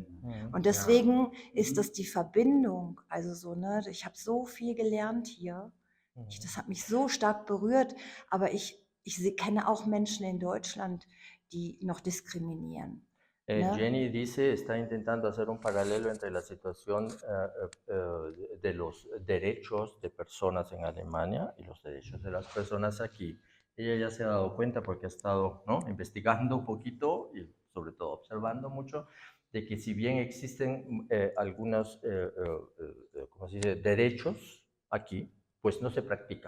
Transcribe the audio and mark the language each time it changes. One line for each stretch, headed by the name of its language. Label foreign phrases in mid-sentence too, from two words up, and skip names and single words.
German: Und deswegen ist das die Verbindung, also so, ne, ich habe so viel gelernt hier. Das hat mich so stark berührt, aber ich kenne auch Menschen in Deutschland, die noch diskriminieren.
Spanish: ¿no? Jenny dice, está intentando hacer un paralelo entre la situación de los derechos de personas en Alemania y los derechos de las personas aquí. Ella ya se ha dado cuenta porque ha estado, ¿no?, investigando un poquito y sobre todo observando mucho de que si bien existen algunos ¿cómo se dice?, derechos aquí, pues no se practican.